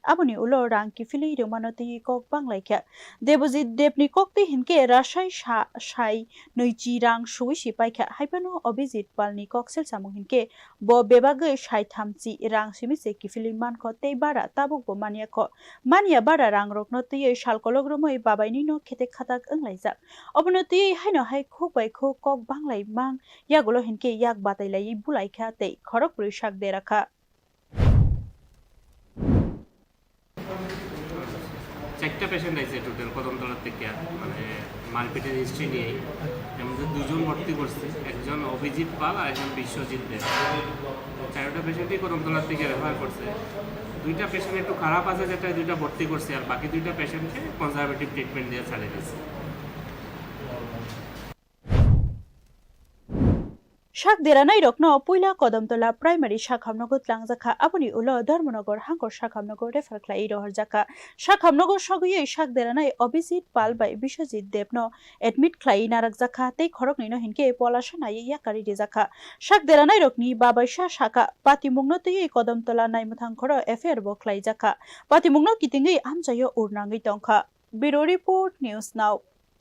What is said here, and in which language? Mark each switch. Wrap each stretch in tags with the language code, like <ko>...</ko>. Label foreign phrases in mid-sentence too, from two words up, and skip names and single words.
<trp>Abuni Ulo Rang Kifili Romanoti Kok Banglaikha Debojit Debni Kokti Hinke Rashai Shai Noichi Rang Shuishi Paikha Haipano Obijit Palni Kok Selsamung Hinke Bo Bebagoi Shai Thamchi Rang Simise Kifili Mankho Tei Bara Tabuk Bo Mania Bara Rang Roknoti Shalkologromoi Babainwi no Khetek Khatak Anglaijak Obonoti Haino Hai Khuk Bai Khuk Kok Banglai Mang Yagulo Hinke Yak Batailai Bulaikha Tei Khorokbrwi shak derakha</trp> <bn>চারটা পেশেন্ট আছে টোটাল কদমতলা থেকে মানে মারপিটের হিস্ট্রি নিয়েই আমাদের দুজন ভর্তি করছে একজন অভিজিৎ পাল আর একজন বিশ্বজিৎ দেব চারটা পেশেন্টই কদমতলা থেকে রেফার করছে দুইটা পেশেন্ট একটু খারাপ আছে যেটা দুইটা ভর্তি করছে আর বাকি দুইটা পেশেন্টকে কনজারভেটিভ ট্রিটমেন্ট দিয়ে চালিয়ে দিচ্ছে</bn> <trp>Shak deranai rokno puila Kodamtola primary shakhamnogo tlangjakha aboni ulo Dharmonogor Hankor shakhamnogo refer khlai roharjaka shakhamnogo shogui shak deranai Obijit Pal bai Biswajit Debno admit khlai narakjakha tei Khorokni no hinke polashanai yakari rejakha shak deranai rokni babaisha shaka patimungno tei Kodamtola Naimothankhoro affair bo khlaijakha patimungno kitingei amchayo urnangei tongkha</trp> <en>Bureau Report</en> <trp>News Now</trp>